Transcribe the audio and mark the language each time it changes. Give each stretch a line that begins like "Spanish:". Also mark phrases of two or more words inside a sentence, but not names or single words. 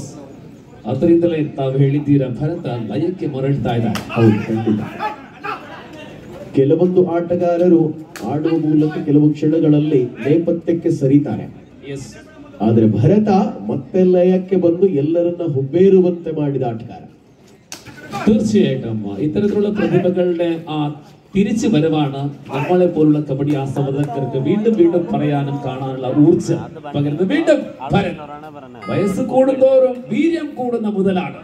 Kannada: ಅದರಿಂದಲೇ ತಾವು ಹೇಳಿದ್ದೀರಾ, ಭರತ ಲಯಕ್ಕೆ ಮರಳ್ತಾ ಇದ್ದಾರೆ. ಹೌದು, ಖಂಡಿತ. ಕೆಲವೊಂದು ಆಟಗಾರರು ಆಡುವ ಮೂಲಕ ಕೆಲವು ಕ್ಷಣಗಳಲ್ಲಿ ನೇಪಥ್ಯಕ್ಕೆ ಸರಿತಾರೆ. ಆದ್ರೆ ಭರತ ಮತ್ತೆ ಲಯಕ್ಕೆ ಬಂದು ಎಲ್ಲರನ್ನ ಹುಬ್ಬೇರುವಂತೆ ಮಾಡಿದ ಆಟಗಾರ.
Malayalam: തീർച്ചയായിട്ടും ഇത്തരത്തിലുള്ള പ്രതിഭകളുടെ തിരിച്ചു വരവാണ് നമ്മളെ പോലുള്ള കബഡി ആസ്വാദകർക്ക് വീണ്ടും വീണ്ടും പറയാനും കാണാനുള്ള ഊർജ്ജം പകരുന്നത്. വീണ്ടും വയസ്സ് കൂടുന്തോറും വീര്യം കൂടുന്ന മുതലാണ്.